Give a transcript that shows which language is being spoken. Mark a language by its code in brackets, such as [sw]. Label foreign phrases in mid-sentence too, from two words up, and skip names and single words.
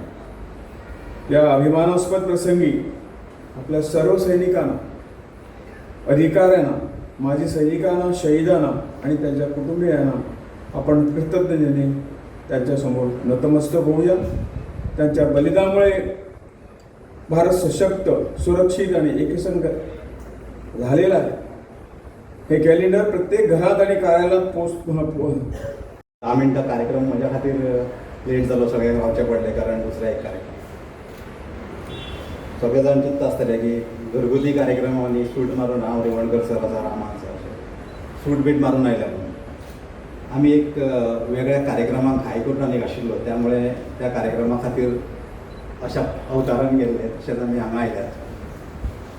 [mr] या अभिमानास्पद प्रसंगी आपल्या सर्व सैनिकांना, अधिकाऱ्यांना, माजी सैनिकांना, शहीदांना आणि त्यांच्या कुटुंबियांना आपण कृतज्ञतेने त्यांच्यासमोर नतमस्तक होऊया. त्यांच्या बलिदानामुळे भारत सशक्त, सुरक्षित आणि एकसंघ झालेला आहे. हे कॅलेंडर प्रत्येक घरात आणि कार्यालयात [kok] 10 मिनटं कार्यक्रम माझ्या खातीर लेट जालो, सगळ्या गावचे पडले कारण दुसरा एक कार्यक्रम. सगळे जाण चिंतता आसतले की घरगुती कार्यक्रम आनी सूट मारून हांव रेवणकर सर आसा, रामान सर अशें सूट बीट मारून आयल्या म्हणून आमी एक वेगळ्या कार्यक्रमाक हाय करून एक आशिल्लो, त्यामुळे त्या कार्यक्रमा खातीर अशा अवतारान गेल्ले तशेंच आमी हांगा आयल्यात.